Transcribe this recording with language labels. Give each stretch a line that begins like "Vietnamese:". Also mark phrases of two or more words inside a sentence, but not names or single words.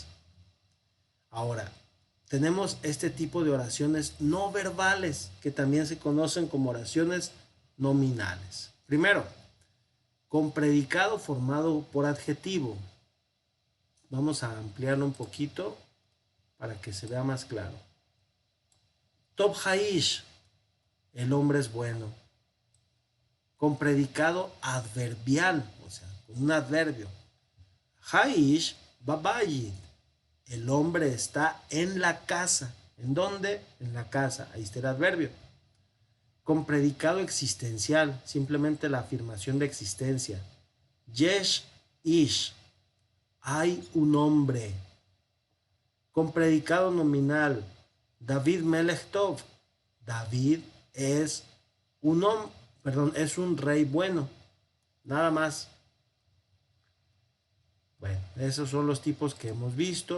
Spanish: Ahora, tenemos este tipo de oraciones no verbales, que también se conocen como oraciones nominales. Primero, con predicado formado por adjetivo. Vamos a ampliarlo un poquito para que se vea más claro.
Hebrew: טוב האיש,
Spanish: el hombre es bueno. Con predicado adverbial, o sea, con un adverbio.
Hebrew: האיש בבית,
Spanish: el hombre está en la casa. ¿En dónde? En la casa. Ahí está el adverbio. Con predicado existencial, simplemente la afirmación de existencia.
Hebrew: יש איש,
Spanish: hay un hombre. Con predicado nominal, David
Hebrew: מלך טוב,
Spanish: David es es un rey bueno. Nada más. Bueno, esos son los tipos que hemos visto.